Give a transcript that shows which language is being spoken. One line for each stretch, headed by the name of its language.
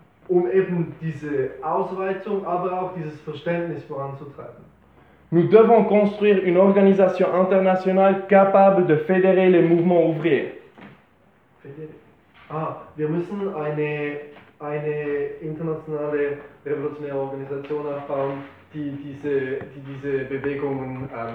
German: Eben diese Ausweitung, aber auch dieses Verständnis voranzutreiben.
French: Nous devons construire une organisation internationale capable de fédérer les mouvements ouvriers.
German: Wir müssen eine internationale revolutionäre Organisation aufbauen, die diese Bewegungen